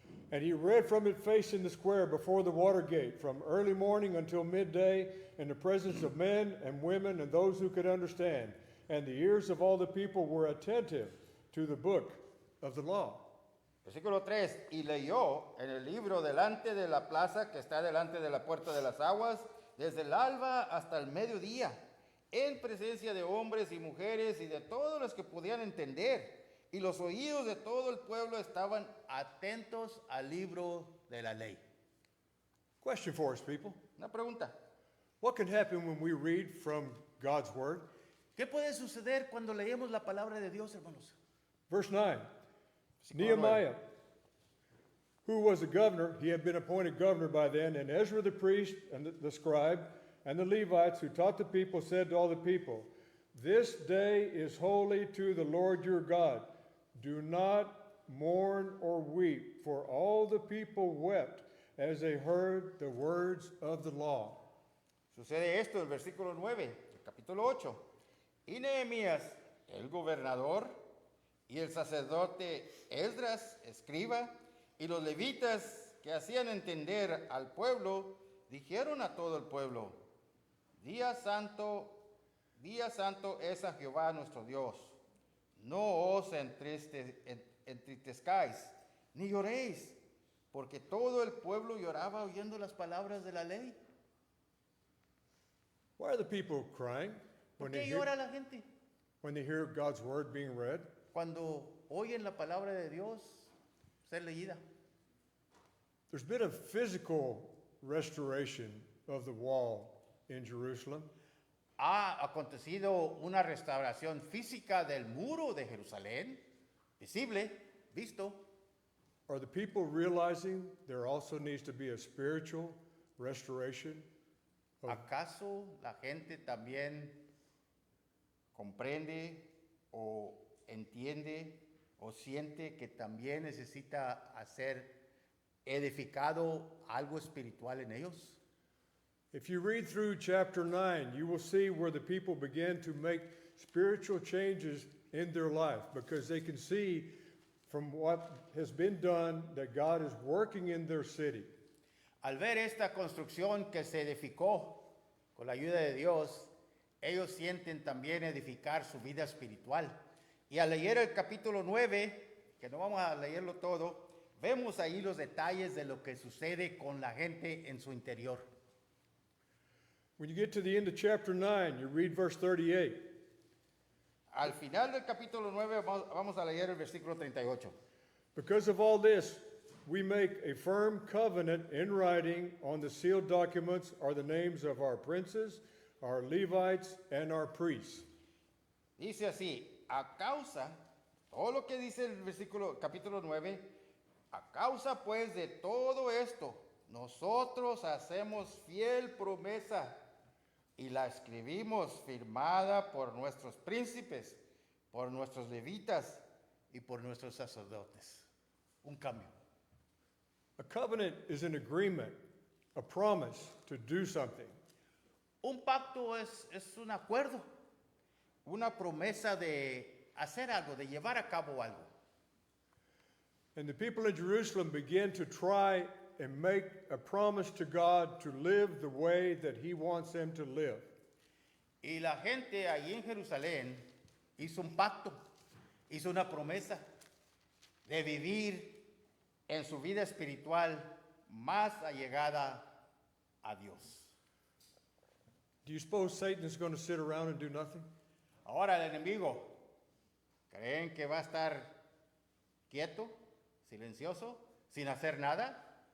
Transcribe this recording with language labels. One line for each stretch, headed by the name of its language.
English: And he read from it facing the square before the water gate, from early morning until midday, in the presence of men and women and those who could understand. And the ears of all the people were attentive to the book of the law.
Spanish: Versículo 3, y leyó en el libro delante de la plaza que está delante de la puerta de las aguas, desde el alba hasta el mediodía, en presencia de hombres y mujeres y de todos los que podían entender. Y los oídos de todo el pueblo estaban atentos al libro de la ley.
English: Question for us, people.
Spanish: Una pregunta.
English: What can happen when we read from God's word?
Spanish: ¿Qué puede suceder cuando leemos la palabra de Dios, hermanos?
English: Verse 9.
Spanish: Versículo 9.
English: Nehemiah, who was the governor, he had been appointed governor by then, and Ezra the priest and the scribe and the Levites who taught the people said to all the people, "This day is holy to the Lord your God. Do not mourn or weep," for all the people wept as they heard the words of the law.
Spanish: Sucede esto, el versículo 9, el capítulo 8. Y Nehemías, el gobernador, y el sacerdote Esdras, escriba, y los levitas que hacían entender al pueblo, dijeron a todo el pueblo, Día santo es a Jehová nuestro Dios. No os entristezcáis, ni lloréis, porque todo el pueblo lloraba oyendo las palabras de la ley.
English: Why are the people crying
Spanish: ¿Por
English: when
Spanish: qué
English: they hear,
Spanish: llora la gente?
English: when they hear God's word being read?
Spanish: Cuando oyen la palabra de Dios ser leída.
English: There's been a physical restoration of the wall in Jerusalem.
Spanish: Ha acontecido una restauración física del muro de Jerusalén, visible, visto.
English: Are the people realizing there also needs to be a spiritual restoration?
Spanish: ¿Acaso la gente también comprende o entiende o siente que también necesita hacer edificado algo espiritual en ellos?
English: If you read through chapter 9, you will see where the people begin to make spiritual changes in their life because they can see from what has been done that God is working in their city.
Spanish: Al ver esta construcción que se edificó con la ayuda de Dios, ellos sienten también edificar su vida espiritual. Y al leer el capítulo 9, que no vamos a leerlo todo, vemos ahí los detalles de lo que sucede con la gente en su interior.
English: When you get to the end of chapter 9, you read verse 38.
Spanish: Al final del capítulo 9 vamos a leer el versículo 38.
English: Because of all this, we make a firm covenant in writing on the sealed documents are the names of our princes, our Levites, and our priests.
Spanish: Dice así, a causa, todo lo que dice el capítulo 9, a causa pues de todo esto, nosotros hacemos fiel promesa y la escribimos firmada por nuestros príncipes, por nuestros levitas y por nuestros sacerdotes. Un cambio.
English: A covenant is an agreement, a promise to do something.
Spanish: Un pacto es un acuerdo, una promesa de hacer algo, de llevar a cabo algo.
English: And the people in Jerusalem began to try and make a promise to God to live the way that He wants them to live.
Spanish: Y la gente allí en Jerusalén hizo un pacto, hizo una promesa de vivir en su vida espiritual más allegada a Dios.
English: Do you suppose Satan is going to sit around and do nothing?
Spanish: Ahora el enemigo, ¿creen que va a estar quieto, silencioso, sin hacer nada?